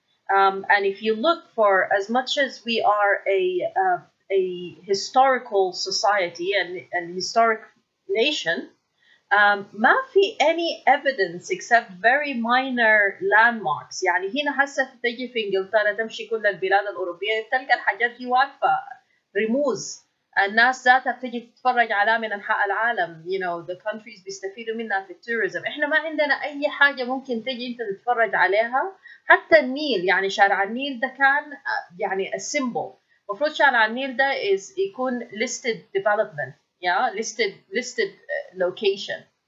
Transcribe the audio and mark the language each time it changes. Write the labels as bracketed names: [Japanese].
[English] And if you look for, as much as we are a historical society and historic nation, [Arabic] ما في [English] any evidence except very minor landmarks. [Arabic] يعني هنا هسه تجي في انجلترا تمشي كل البلاد الأوروبية تلقى الحاجات دي واقفة رموز, الناس ذاتها بتجي تتفرج عليها من أنحاء العالم. [English] You know, the countries [Arabic] بيستفيدوا منها في التوريزم. إحنا ما عندنا أي حاجة ممكن تجي أنت تتفرج عليها. حتى النيل يعني شارع النيل ده كان يعني السيمبل. المفروض شارع النيل ده يكون [English] listed development, yeah, listed location.